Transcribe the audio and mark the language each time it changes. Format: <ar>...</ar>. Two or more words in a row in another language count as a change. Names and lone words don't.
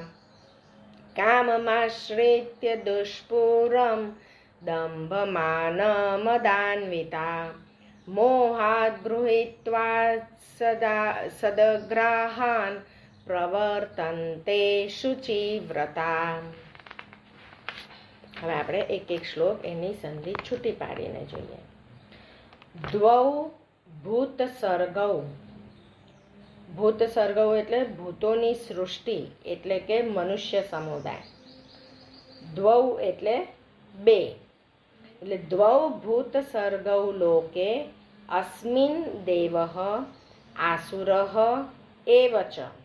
<sa>काममाश्रित्य दुष्पूरं दम्भमानमदान्विता। मोहात् गृहीत्वा सदग्राहान् प्रवर्तन्ते शुचिव्रता।</sa> <gu>હવે આપણે એક એક શ્લોક એની સંધિ છૂટી પાડીને જોઈએ।</gu> <sa>દ્વૌ ભૂત સર્ગૌ। ભૂત સર્ગૌ</sa> <gu>એટલે ભૂતોની સૃષ્ટિ એટલે કે મનુષ્ય સમુદાય।</gu> <sa>દ્વૌ</sa> <gu>એટલે બે, એટલે</gu> <sa>દ્વૌ ભૂત સર્ગૌ લોકે અસ્મિન દેવઃ આસુરઃ એવ ચ।</sa>